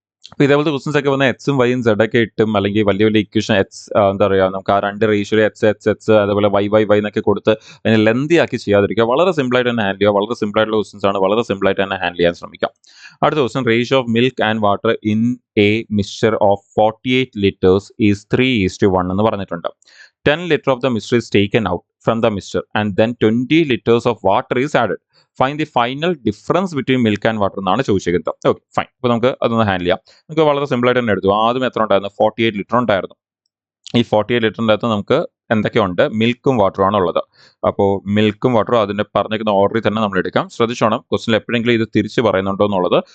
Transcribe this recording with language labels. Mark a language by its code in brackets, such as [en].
[ml] അപ്പോൾ ഇതേപോലത്തെ ക്വസ്റ്റൻസ് ഒക്കെ വന്നാൽ എക്സും വൈയും സെഡ് ഒക്കെ ഇട്ടും അല്ലെങ്കിൽ വലിയ വലിയ ഇക്വേഷൻ എന്താ പറയുക നമുക്ക് ആ 2 റേഷ്യോയിൽ എക്സ് അതേപോലെ വൈ എന്നൊക്കെ കൊടുത്ത് അതിനെ ലെന്തി ആക്കി ചെയ്യാതിരിക്കുക. വളരെ സിമ്പിളായിട്ട് തന്നെ ഹാൻഡിൽ ചെയ്യുക. വളരെ സിമ്പിൾ ആയിട്ടുള്ള ക്വസ്റ്റൻസ് ആണ്. വളരെ സിമ്പിളായിട്ട് തന്നെ ഹാൻഡിൽ ചെയ്യാൻ ശ്രമിക്കാം. അടുത്ത question, [en] ratio of milk and water in a mixture of 48 liters is 3:1 [ml] എന്ന് പറഞ്ഞിട്ടുണ്ട്. [en] 10 liters of the mixture is taken out from the mixture and then 20 liters of water is added. Find the final difference between milk and water [ml] എന്നാണ് ചോദിച്ചിരിക്കുന്നത്. [en] Okay fine. [ml] അപ്പോൾ നമുക്ക് അതൊന്ന് handle ചെയ്യാം. നമുക്ക് വളരെ സിമ്പിളായിട്ട് തന്നെ എടുത്തു. ആദ്യം എത്ര ഉണ്ടായിരുന്നു? 48 ലിറ്റർ ഉണ്ടായിരുന്നു. ഈ 48 ലിറ്ററിൻ്റെ അകത്ത് നമുക്ക് എന്തൊക്കെയുണ്ട്? മിൽക്കും വാട്ടറുമാണ് ഉള്ളത്. അപ്പോൾ മിൽക്കും വാട്ടറും അതിൻ്റെ പറഞ്ഞിരിക്കുന്ന ഓർഡറിൽ തന്നെ നമ്മൾ എടുക്കാം. ശ്രദ്ധിച്ചോണം, ക്വസ്റ്റിനിൽ എപ്പോഴെങ്കിലും ഇത് തിരിച്ച് പറയുന്നുണ്ടോ എന്നുള്ളത്.